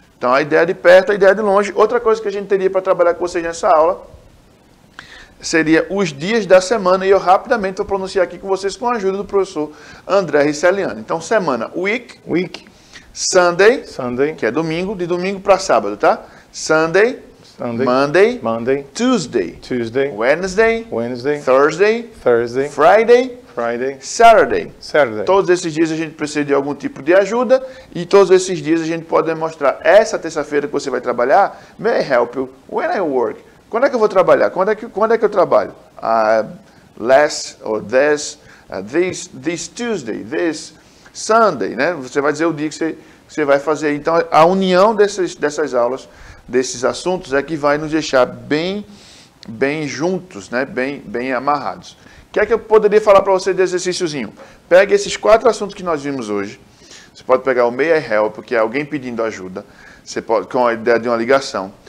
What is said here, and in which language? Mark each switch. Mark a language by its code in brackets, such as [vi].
[pt] Então a ideia de perto, a ideia de longe. Outra coisa que a gente teria para trabalhar com vocês nessa aula seria os dias da semana, e eu rapidamente vou pronunciar aqui com vocês com a ajuda do professor André Riceliano. Então, semana, week, Sunday, que é domingo, de domingo para sábado, tá? [en] Sunday, Monday, Tuesday, Wednesday, Thursday, Friday, Saturday. [pt] Todos esses dias a gente precisa de algum tipo de ajuda, e todos esses dias a gente pode demonstrar. Essa terça-feira que você vai trabalhar, [en] may I help you when I work? [pt] Quando é que eu vou trabalhar? Quando é que eu trabalho? [en] Last or this Tuesday, this Sunday, né? [pt] Você vai dizer o dia que você vai fazer. Então, a união dessas aulas, desses assuntos, é que vai nos deixar bem juntos, né? Bem amarrados. O que é que eu poderia falar para você de exercíciozinho? Pegue esses 4 assuntos que nós vimos hoje. Você pode pegar o May I Help, que é alguém pedindo ajuda, você pode, com a ideia de uma ligação.